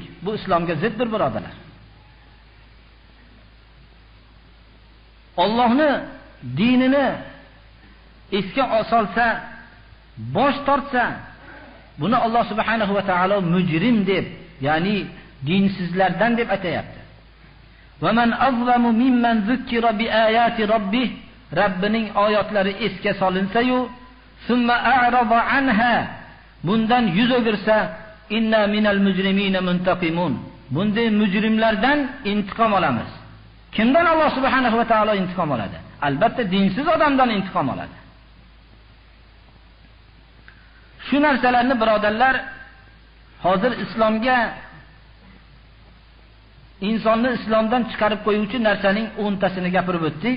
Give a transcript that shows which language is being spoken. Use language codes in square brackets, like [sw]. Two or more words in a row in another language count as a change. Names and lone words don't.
[uz] Bu islomga ziddir, birodarlar. Allohning dinini esga olsa, bosh tortsa, buni Alloh [ar] سبحانه وتعالى [uz] mujrim deb, ya'ni dinsizlardan deb aytayapti. [ar] ومن أظلم ممن ذكر بآيات ربه, [uz] Rabbining oyatlari esga solinsa-yu, [ar] ثم أعرض عنها, [uz] bundan yuz o'girsa, [ar] إنا من المجرمين منتقمون. [uz] Bunday mujrimlardan intiqom olamiz. Kimdan Alloh [ar] سبحانه وتعالى [uz] intiqom oladi? Albatta dinsiz odamdan intiqom oladi. Shu narsalarni birodarlar, hozir islomga, insonni islomdan chiqarib qo'yuvchi narsaning 10tasini gapirib o'tdik.